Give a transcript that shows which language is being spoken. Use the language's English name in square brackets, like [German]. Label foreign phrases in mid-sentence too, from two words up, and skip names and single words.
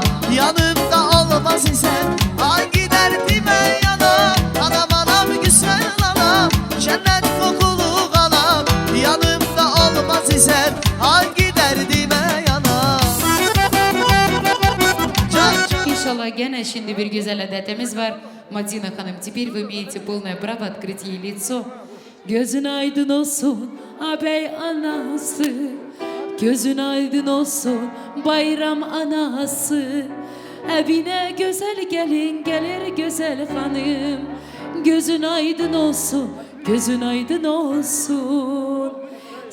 [Crimean Tatar] Yanımda olmaz isen hangi derdime yanam. Anam anam güzel anam, cennet kokulu kalam. Yanımda olmaz isen hangi derdime yanam. İnşallah gene şimdi bir güzel adetimiz var. Madina Hanım, [Russian] теперь вы имеете полное право открыть ей лицо. [Crimean Tatar] Gözün aydın olsun ağabey anası. Gözün aydın olsun bayram anası. Evine güzel gelin gelir güzel hanım. Gözün aydın olsun, gözün aydın olsun.